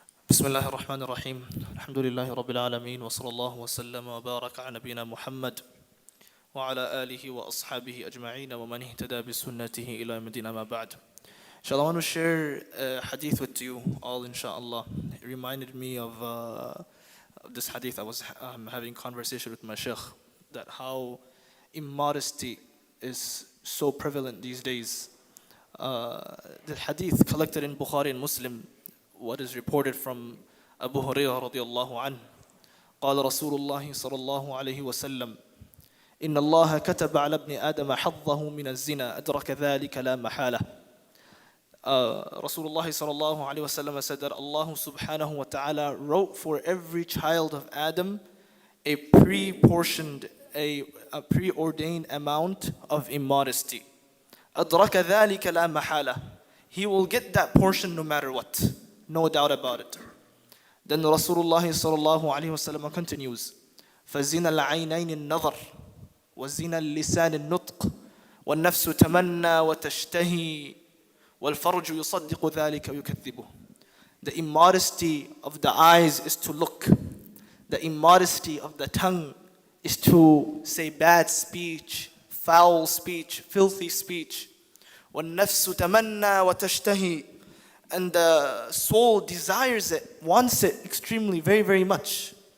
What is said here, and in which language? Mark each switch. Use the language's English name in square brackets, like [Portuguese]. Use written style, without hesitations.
[Arabic] بسم الله الرحمن الرحيم الحمد لله رب العالمين وصلى الله وسلم وبارك على نبينا محمد وعلى آله وأصحابه أجمعين ومن اهتدى بسنته إلى يوم الدين أما بعد. [English] Inshallah, I want to share a hadith with you all, inshallah. It reminded me of this hadith. I was having conversation with my sheikh that how immodesty is so prevalent these days. The hadith collected in Bukhari and Muslim, what is reported from Abu Hurairah radiallahu anhu. [Arabic] قال رسول الله صلى الله عليه وسلم إن الله كتب على ابن آدم حظه من الزنا أدرك ذلك لا محالة. [English] Rasulullah sallallahu alaihi wasallam said that Allah subhanahu wa ta'ala wrote for every child of Adam a pre-portioned, a preordained amount of immodesty. [Arabic] أدرك ذلك لا محالة. [English] He will get that portion no matter what. No doubt about it. Then Rasulullah sallallahu alaihi wasallam continues, [Arabic] فَزِنَ الْعَيْنَيْنِ النَّظَرِ وَزِنَ اللِّسَانِ النُّطْقِ وَالنَّفْسُ تَمَنَّى وَتَشْتَهِي وَالْفَرْجُ يُصَدِّقُ ذَلِكَ وَيُكَذِّبُهُ. [English] The immodesty of the eyes is to look. The immodesty of the tongue is to say bad speech, foul speech, filthy speech. [Arabic] وَالنَّفْسُ تَمَنَّى وَتَشْتَهِي. [English] And the soul desires it, wants it extremely, very, very much.